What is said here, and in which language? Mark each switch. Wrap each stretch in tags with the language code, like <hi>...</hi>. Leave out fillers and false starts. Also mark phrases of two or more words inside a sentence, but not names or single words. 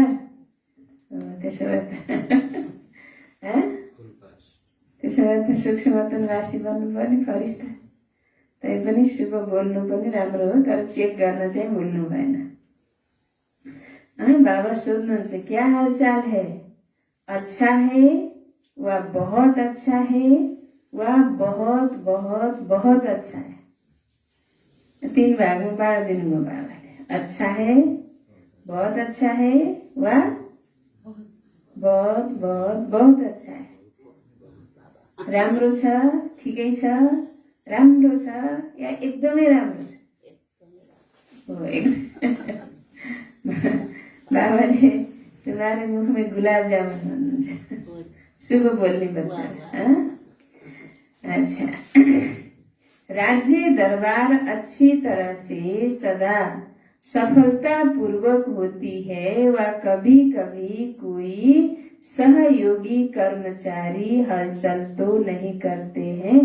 <ne>त्यसो भए त सूक्ष्मतनवासी बन्नु पर्ने फरिस्ता। तैपनि शुभ बोल्नु पनि राम्रो हो, तर चेक गर्न चाहिँ भुल्नु भएन। बाबा सोध्नुहुन्छ</ne> <hi>क्या हालचाल है? अच्छा है वा बहुत अच्छा है वा बहुत बहुत बहुत अच्छा है?</hi> <ne>3 भागमा बाँडिदिनु भयो बाबाले।</ne> <hi>अच्छा है, बहुत अच्छा है वा बहुत बहुत बहुत अच्छा है?</hi> <ne>राम्रो छ, ठिकै छ, राम्रो छ या एकदमै राम्रो छ? बाबाले</ne> <hi>तुम्हारे मुख में गुलाब जामुन</hi> <ne>भन्नुहुन्छ। शुभ बोल्ने बच्चा।</ne> <hi>अच्छा, राज्य दरबार अच्छी तरह से सदा सफलता पूर्वक होती है व कभी कभी कोई सहयोगी कर्मचारी हलचल तो नहीं करते हैं।</hi>